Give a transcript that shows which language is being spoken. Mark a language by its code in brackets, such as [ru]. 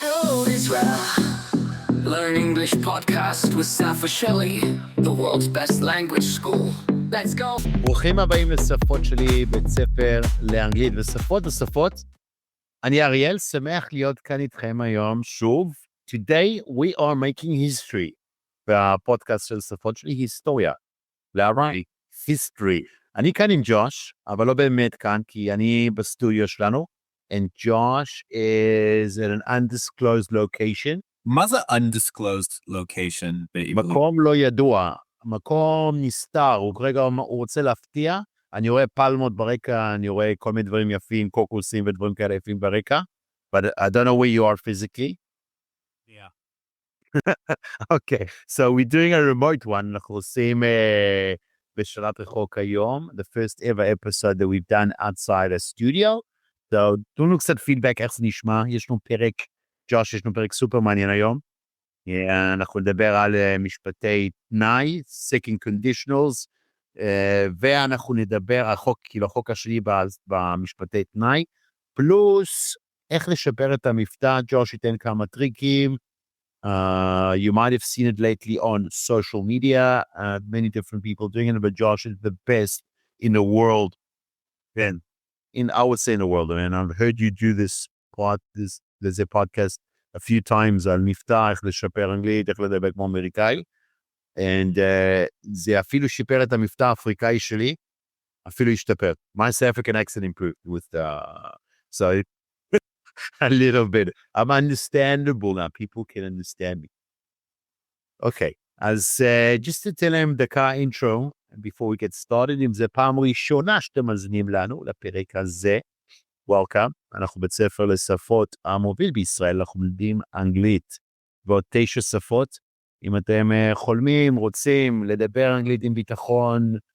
[en] Hello Israel, Learn English podcast with Safa Shelley, the world's best language school. Let's go. [he] ברוכים הבאים לשפות שלי, בית ספר לאנגלית ושפות נוספות. אני אריאל, שמח להיות כאן איתכם היום שוב. [en] Today we are making history. [he] והפודקאסט של שפות שלי, היסטוריה. להראה, history. אני כאן עם ג'וש, אבל לא באמת כאן, כי אני בסטודיו שלנו. [en] And Josh is at an undisclosed location. [he] מה זה undisclosed location בעברית? מקום לא ידוע, מקום נסתר, הוא כרגע הוא רוצה להפתיע, אני רואה פלמות ברקע, אני רואה כל מיני דברים יפים, קוקוסים ודברים כאלה יפים ברקע, [en] but I don't know where you are physically. Yeah. Okay, so we're doing a remote one, [he] אנחנו עושים בשלט רחוק היום, [en] the first ever episode that we've done outside a studio. [he] So, תנו לנו קצת פידבק, איך זה נשמע, יש לנו פרק, ג'וש, יש לנו פרק סופר מעניין היום, אנחנו נדבר על משפטי תנאי, second conditionals, ואנחנו נדבר על חוק, כאילו החוק השני במשפטי תנאי, פלוס איך לשפר את המבטא, ג'וש ייתן כמה טריקים, [en] you might have seen it lately on social media, many different people doing it, but Josh is the best in the world, then. I would say in the world, and I've heard you do this podcast a few times [he] על מבטא, איך לשפר אנגלית, איך לדבר כמו אמריקאי, and זה אפילו שיפר את המבטא האפריקאי שלי, אפילו השתפר. [en] My South African accent improved with so a little bit. I'm understandable now. People can understand me. Okay, [he] אז [en] just to tell them [he] דקה intro, [en] before we get started, [he] אם זה פעם ראשונה שאתם מזנים לנו לפרק הזה, [en] welcome, [he] אנחנו בית ספר לשפות המוביל בישראל, אנחנו מלמדים אנגלית ועוד 9 שפות, אם אתם חולמים, רוצים לדבר אנגלית עם ביטחון,